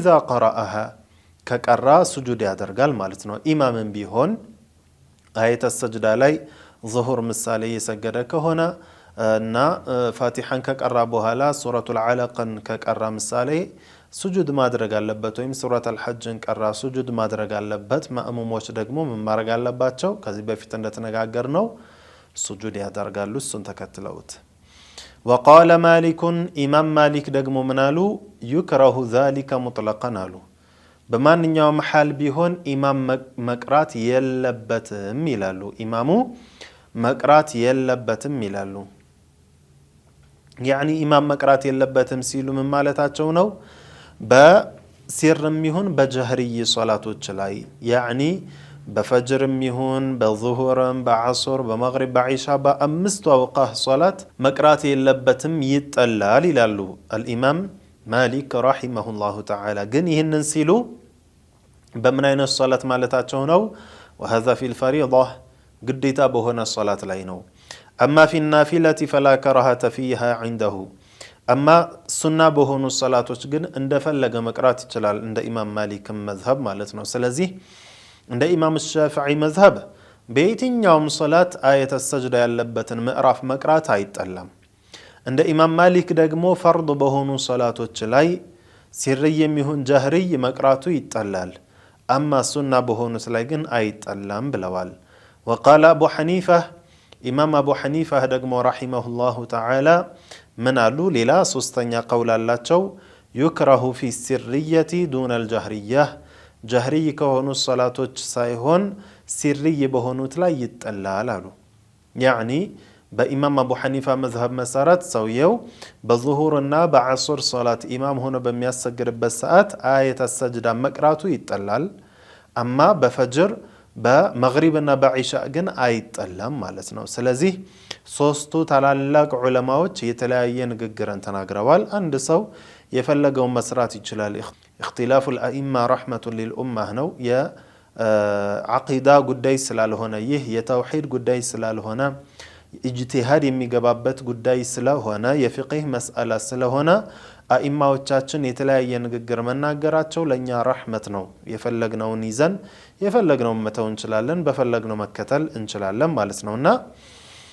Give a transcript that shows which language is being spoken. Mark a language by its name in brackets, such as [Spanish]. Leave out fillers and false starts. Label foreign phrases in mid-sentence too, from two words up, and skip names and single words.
[Amharic] ቀረአሃ ከቀራ ስጁድ ያደርጋል ማለት ነው ኢማምን ቢሆን አየተ ሰጅዳ ላይ ዙሁር ምሳሌ የሰገደ ከሆነ እና ፋቲሐን ከቀራ በኋላ ሱረቱል አለቅን ከቀራ ምሳሌ ስጁድ ማድረግ አለበት ወይም ሱረቱል ሐጅን ቀራ ስጁድ ማድረግ አለበት ማእሙሞች ደግሞ ምን ማድረግ አለባቸው ከዚህ በፊት እንደተነጋገርነው ስጁድ ያደርጋሉ እሱን ተከትለውት [Arabic] وقال مالك [Amharic] ኢማም ማሊክ ደግሞ ምናሉ [Arabic] يكره ذلك مطلقا [Amharic] አሉ በማንኛውም ሐል ቢሆን ኢማም መቅራት የለበትም ይላሉ ኢማሙ መቅራት የለበትም ይላሉ يعني ኢማም መቅራት የለበትም ሲሉ ምን ማለታቸው ነው በሲርም ይሁን በጀህሪ ሶላቶች ላይ يعني በፈጅርም ይሁን በዙሁርም በዐሱር በመግሪብ በዒሻ በአምስቱ አውቃት ሶላት መቅራት የለበትም ይጠላል ይላሉ الኢማም ማሊክ [Arabic] رحمه الله تعالى [Amharic] ግን ይህንን ሲሉ በምን አይነት ሶላት ማለታቸው ነው [Arabic] وهذا في الفريضة [Amharic] ግዴታ በሆነ ሶላት ላይ ነው [Arabic] اما في النافلة فلا كراهة فيها عنده اما [Amharic] ሱና በሆኑ ሶላቶች ግን እንደፈለገ መቅራት ይችላል እንደ ኢማም ማሊክ መዝሀብ ማለት ነው ስለዚህ እንደ ኢማም ሻፊዒ መዝሀብ በየትኛውም ሶላት አየተ ሰጅዳ ያለበትን ምዕራፍ መቅራት አይጠላም እንደ ኢማም ማሊክ ደግሞ ፈርድ በሆኑ ሶላቶች ላይ ሲርይም ይሁን ጀህሪ መቅራቱ ይጠላል አማ ሱና በሆኑት ላይ ግን አይጠላም ብለዋል [Arabic] وقال ابو حنيفه [Amharic] ኢማም አቡ ሐኒፋ ደግሞ [Arabic] رحمه الله تعالى [Amharic] ምን አሉ ሌላ ሶስተኛ ቀውል አላቸው يكره [Arabic] في السرية دون الجهرية [Amharic] ጀህሪ ከሆኑ ሶላቶች ሳይሆን ሲርይ በሆኑት ላይ ይጠላል አሉ يعني በኢማም አቡ ሐኒፋ መዝሀብ መሰረት ሰውየው በዙሁርና በዐሱር ሶላት ኢማም ሆኖ በሚያሰግድበት ሰዓት አየተ ሰጅዳ መቅራቱ ይጠላል አማ በፈጅር በመግሪብና በዒሻ ግን አይጠላም ማለት ነው ስለዚህ ሶስቱ ታላላቅ ዑለማዎች የተለያየ ንግግርን ተናግረዋል አንድ ሰው የፈለገውን መስራት ይችላል [Arabic] اختلاف الائمه رحمه للامه [Amharic] ነው የዐቂዳ ጉዳይ ስላልሆነ ይህ የተውሂድ ጉዳይ ስላልሆነ ኢጅቲሃድ የሚገባበት ጉዳይ ስለሆነ የፍቅህ መስአላ ስለሆነ አኢማዎቻችን የተለያየ ንግግር መናገራቸው ለኛ ረህመት ነው የፈለግነውን ይዘን የፈለግነውን መተው እንችላለን በፈለግነው መከተል እንችላለን ማለት ነውና